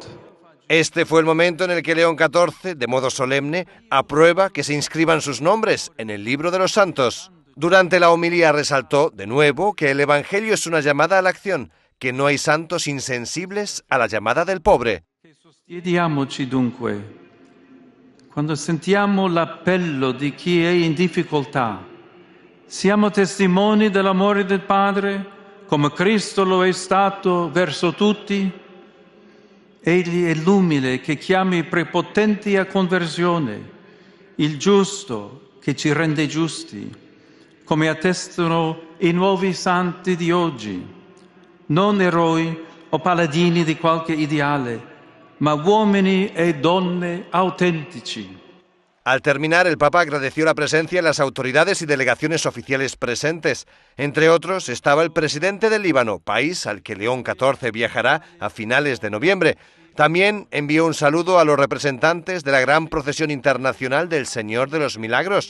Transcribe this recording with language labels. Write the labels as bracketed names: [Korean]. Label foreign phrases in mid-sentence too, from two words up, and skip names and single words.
[Spanish] Este fue el momento en el que León XIV, de modo solemne, aprueba que se inscriban sus nombres en el libro de los santos. Durante la homilía resaltó, de nuevo, que el Evangelio es una llamada a la acción, que no hay santos insensibles a la llamada del pobre. [Italian] Sosteniamoci dunque, quando sentiamo l'appello di chi è in difficoltà, siamo testimoni dell'amore del Padre, come Cristo lo è stato verso tutti. Egli è l'umile che chiama i prepotenti a conversione, il giusto che ci rende giusti, come attestano i nuovi santi di oggi. Non eroi o paladini di qualche ideale, ma uomini e donne autentici. [Spanish] Al terminar, el Papa agradeció la presencia de las autoridades y delegaciones oficiales presentes. Entre otros, estaba el presidente del Líbano, país al que León XIV viajará a finales de noviembre. También envió un saludo a los representantes de la gran procesión internacional del Señor de los Milagros.